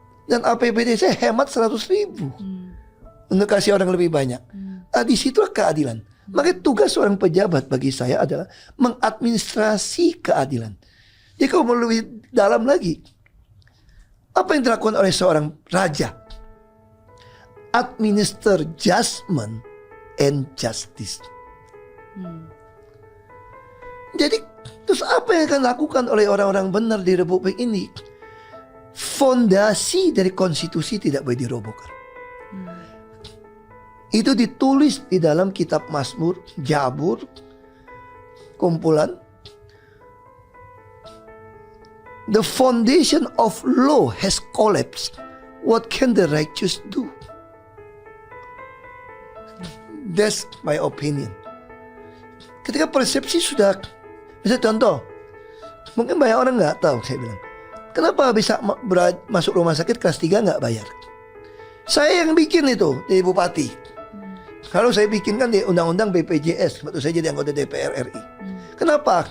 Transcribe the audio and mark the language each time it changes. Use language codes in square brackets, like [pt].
[id] Dan APBD saya hemat 100.000. Untuk kasih orang lebih banyak. Di situlah keadilan. Maka tugas seorang pejabat bagi saya adalah mengadministrasi keadilan. Jadi kalau mau lebih dalam lagi, apa yang dilakukan oleh seorang raja? [en] Administer judgment and justice. [id] Jadi terus apa yang akan dilakukan oleh orang-orang benar di Republik ini? Fondasi dari konstitusi tidak boleh dirobohkan. Itu ditulis di dalam kitab Mazmur, Jabur, kumpulan. [en] The foundation of law has collapsed. What can the righteous do? That's my opinion. [id] Ketika persepsi sudah, bisa contoh, mungkin banyak orang nggak tahu, saya bilang, kenapa bisa masuk rumah sakit kelas 3 nggak bayar? Saya yang bikin itu di Bupati. Kalau saya bikin kan di undang-undang BPJS waktu saya jadi anggota DPR RI. Kenapa?